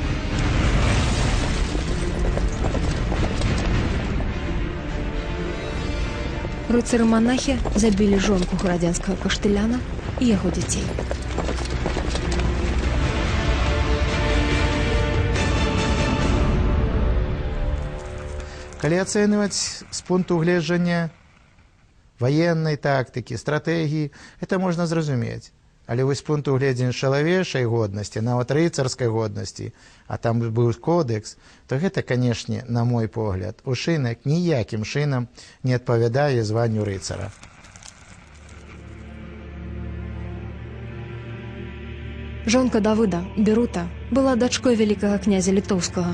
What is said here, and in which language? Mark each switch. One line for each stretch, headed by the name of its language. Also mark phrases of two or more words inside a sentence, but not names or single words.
Belarusian: Рыцары-манахі забілі жонку гарадзенскага каштыляна і яго дзяцей. Калі ацэньваць з пункту гледжання
Russian: военной тактики, стратегии, это можно
Belarusian: зразумець. Але вось з пункту гледжання чалавечай годнасці, нават рыцарскай годнасці, а там быў кодекс, то гэта, канешне, на мой погляд, учынак ніякім чынам не адпавядае званню рыцара. Жонка Давыда, Берута, была дачкой вялікага князя літоўскага.